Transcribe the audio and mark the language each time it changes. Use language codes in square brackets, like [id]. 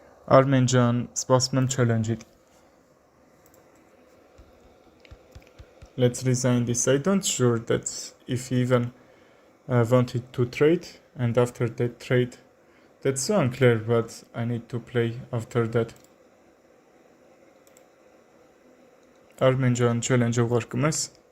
[hy] Armen ջան, սպասում եմ challenge-ից. [en] Let's resign this. I don't sure that if he even wanted to trade, and after that trade, that's so unclear what I need to play after that. [hy] Armen ջան, challenge-ը ուղարկում ես?